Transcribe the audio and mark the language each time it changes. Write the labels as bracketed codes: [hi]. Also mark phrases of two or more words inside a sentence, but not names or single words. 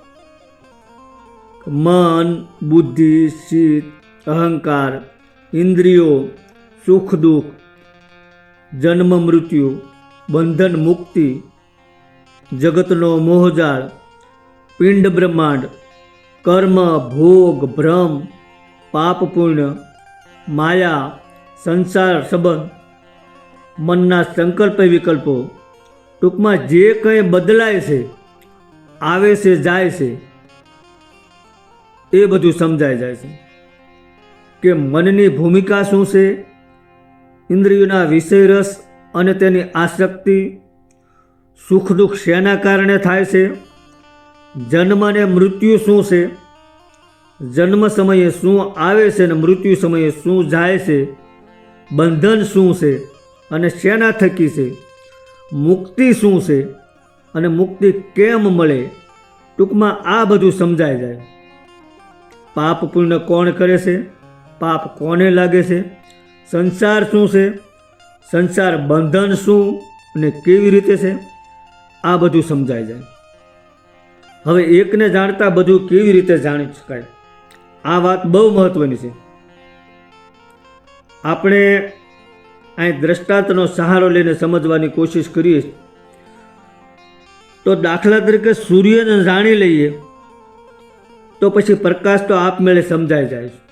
[gu] મન, બુદ્ધિ, ચિત્ત, અહંકાર, ઇન્દ્રિયો, સુખ દુખ, જન્મ મૃત્યુ, બંધન મુક્તિ, જગતનો મોહજાળ, પિંડ બ્રહ્માંડ, કર્મ ભોગ ભ્રમ, પાપ પુણ્ય, માયા, સંસાર સંબંધ, મનના સંકલ્પ વિકલ્પો, ટૂંકમાં જે કંઈ બદલાય છે, આવે છે, જાય છે, એ બધું સમજાય જાય છે। કે મનની ભૂમિકા શું છે, ઇન્દ્રિયોના વિષય રસ અને તેની આસક્તિ, સુખ દુખ શેના કારણે થાય છે, જન્મ અને મૃત્યુ શું છે, જન્મ સમયે શું આવે છે ને મૃત્યુ સમયે શું જાય છે, બંધન શું છે અને શેના થકી છે, મુક્તિ શું છે અને મુક્તિ કેમ મળે, ટૂંકમાં આ બધું સમજાય જાય। પાપ પુણ્ય કોણ કરે છે, પાપ કોને લાગે છે, સંસાર શું છે, સંસાર બંધન શું અને કેવી રીતે છે, આ બધું સમજાય જાય। હવે એકને જાણતા બધું કેવી રીતે જાણી શકાય? આ વાત બહુ મહત્વની છે. આપણે અહીં દ્રષ્ટાંતનો સહારો લઈને સમજવાની કોશિશ કરીએ તો દાખલા તરીકે સૂર્યને જાણી લઈએ તો પછી પ્રકાશ તો આપમેળે સમજાઈ જાય.